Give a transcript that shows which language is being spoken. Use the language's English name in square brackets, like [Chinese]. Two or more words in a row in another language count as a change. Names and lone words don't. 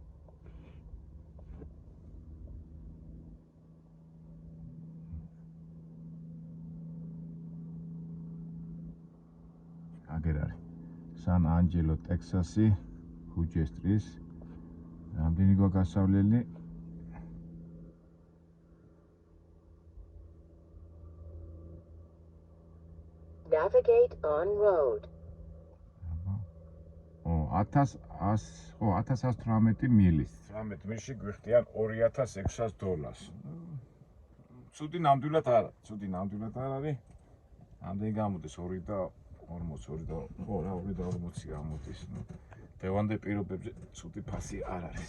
[Georgian] აგერ არის. სან ანჯელო, ტექსასი, ჰუჯესტრის. რამდენი გვაქვს გასავლელი? [English] Navigate on road. [Georgian] 1118 მილის. 18 მილში გვიხდიან $2600. ცუდი ნამდვილად არ არის. ამდენი გამოდის 2 და 42 და 2 და 40 გამოდის. დევანდე პირობებზე ცუდი ფასი არ არის.